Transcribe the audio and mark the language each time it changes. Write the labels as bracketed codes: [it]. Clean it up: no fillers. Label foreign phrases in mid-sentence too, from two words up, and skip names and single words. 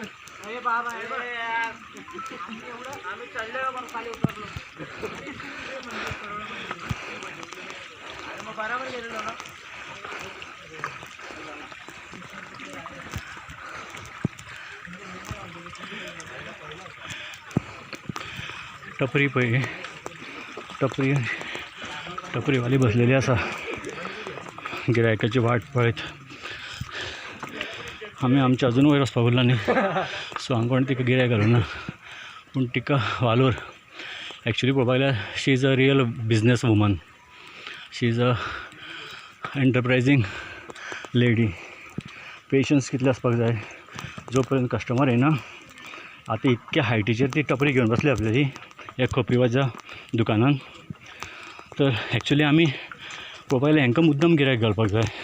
[mr] अरे बाबा आम्ही चढलो मग खाली उतरलो. अरे मग बराबर गेलेलो ना. [kok] टपरी पळय टपरीवाली बसलेली असा गिरायकाची वाट पळयत. आमी आमच्या अजून वयर वचपाक उरला न्ही, सो हांगा कोण तिका गिरायक घालूना. पूण तिका वालोर एक्चुली पळोवपाक गेल्यार [en] she is a real business woman. She is a enterprising lady. [kok] पेशन्स कितले आसपाक जाय. जो पर्यंत कस्टमर येना, आतां इतक्या हायटीचेर ती टपरी घेवन बसली आपल्याली ह्या खोपीवाच्या दुकानान. तर एक्चुली आमी पळोवपाक गेल्यार हांकां मुद्दम गिरायक घालपाक जाय.